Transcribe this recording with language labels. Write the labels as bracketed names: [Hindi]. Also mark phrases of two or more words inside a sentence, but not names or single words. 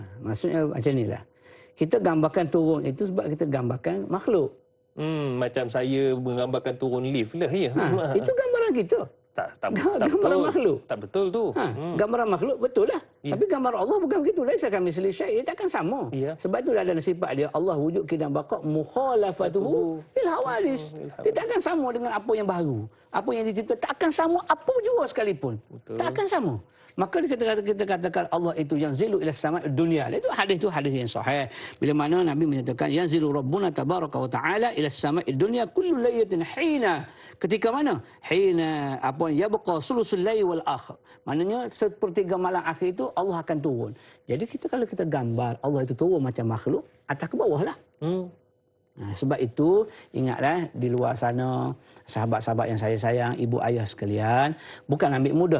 [Malay] Maksudnya macam inilah. Kita gambarkan turun itu sebab kita gambarkan makhluk. Macam saya menggambarkan turun lift lah ya. Itu gambaran kita. Tak gambaran betul. makhluk. Tak betul tu. Gambaran makhluk betul lah. Tapi gambar Allah bukan begitu. [Arabic] ليس كمثله شيء'. [Malay] Dia takkan sama. Sebab itu ada sifat dia, Allah wujud qidam baqa [Arabic] مخالفته للحوادث. [Malay] Dia takkan sama dengan apa yang baru. Apa yang dicipta takkan sama apa jua sekalipun. Takkan sama. Maka kita katakan Allah itu yang [Arabic] ينزل إلى السماء الدنيا. [Malay] Itu hadis yang sahih. Bila mana Nabi menyatakan yang [Arabic] ينزل ربنا تبارك وتعالى إلى السماء الدنيا كل ليلة حين. [Malay] Ketika mana? [Arabic] حين يبقى ثلث الليل الآخر. [Malay] Maknanya sepertiga malam akhir itu Allah akan turun. Jadi kalau kita gambar Allah itu turun macam makhluk, atas ke bawah lah. Sebab itu, ingatlah di luar sana, sahabat-sahabat yang saya sayang, ibu ayah sekalian, bukan ambil mudah.